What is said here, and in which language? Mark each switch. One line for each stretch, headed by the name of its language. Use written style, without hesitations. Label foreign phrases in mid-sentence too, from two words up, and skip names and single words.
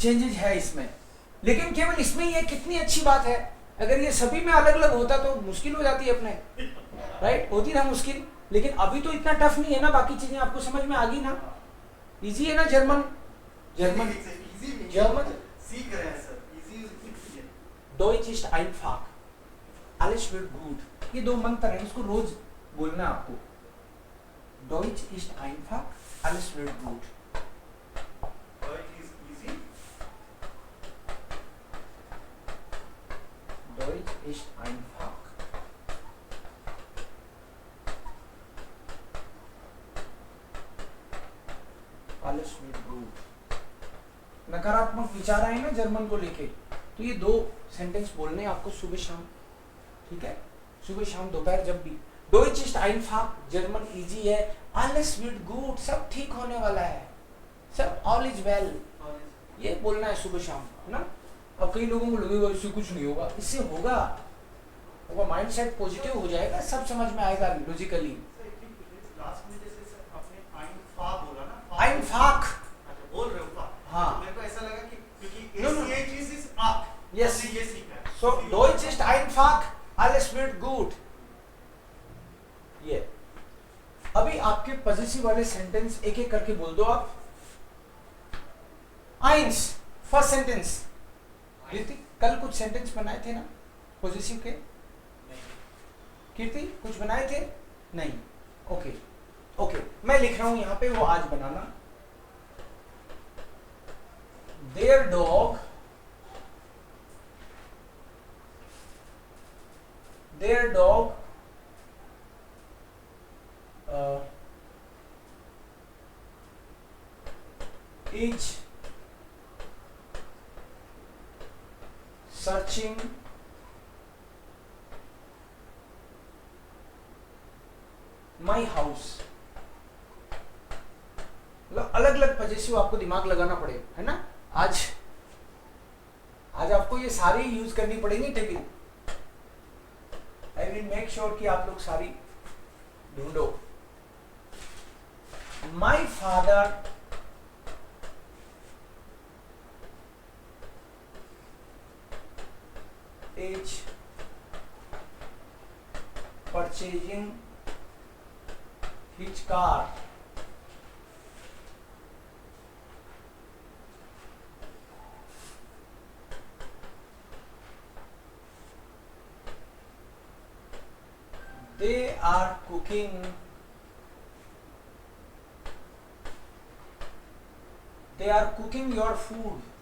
Hindi: चेंजेस है इसमें, लेकिन केवल इसमें ये कितनी अच्छी बात है। अगर ये सभी में अलग अलग होता तो मुश्किल हो जाती है अपने, राइट, होती ना मुश्किल। लेकिन अभी तो इतना टफ नहीं है ना, बाकी चीजें आपको समझ में आ गई ना, इजी है ना। जर्मन जर्मन सीख रहे हैं सर, इजी है।
German: Deutsch ist einfach, alles wird gut,
Hindi: ये दो मंत्र हैं, इसको रोज बोलना है आपको।
German: Deutsch ist einfach, alles wird gut।
English: Deutsch is easy,
German: Deutsch ist einfach, alles wird gut।
Hindi: नकारात्मक विचार आए ना जर्मन को लेके, तो ये दो सेंटेंस बोलने हैं आपको सुबह शाम, ठीक है, सुबह शाम दोपहर जब भी।
German: Deutsch ist einfach,
Hindi: जर्मन इजी है,
German: alles wird gut,
Hindi: सब ठीक होने वाला है, सब
English: all is well,
Hindi: ये बोलना है सुबह शाम, है ना। अब कई लोगों को लगेगा इससे कुछ नहीं होगा, इससे होगा,
English: mindset positive
Hindi: हो जाएगा, सब समझ में आएगा लॉजिकली। लास्ट में जैसे सर आपने einfach बोला ना,
German: einfach,
Hindi: अच्छा बोल रहे हो फा, हाँ। तो मेरे को ऐसा लगा कि क्योंकि
English: No, no.
Hindi: ये चीज इज आप,
English: Yes.
Hindi: हमने ये सीखा है।
German: So Deutsch ist einfach, alles wird gut,
Hindi: ये। अभी आपके पॉजिटिव वाले सेंटेंस एक एक करके बोल दो आप।
English: Eins, first sentence.
Hindi: कीर्ति कल कुछ सेंटेंस बनाए थे ना पॉजिटिव के? कीर्ति कुछ बनाए थे? नहीं, ओके ओके, मैं लिख रहा हूं यहां पे, वो आज बनाना।
English: Their dog is searching my house।
Hindi: मतलब अलग अलग पॉजिटिव आपको दिमाग लगाना पड़े, है ना। आज आपको ये सारी यूज करनी पड़ेगी टेबल।
English: I will make sure
Hindi: कि आप लोग सारी ढूंढो।
English: my father is purchasing his car they are cooking your food।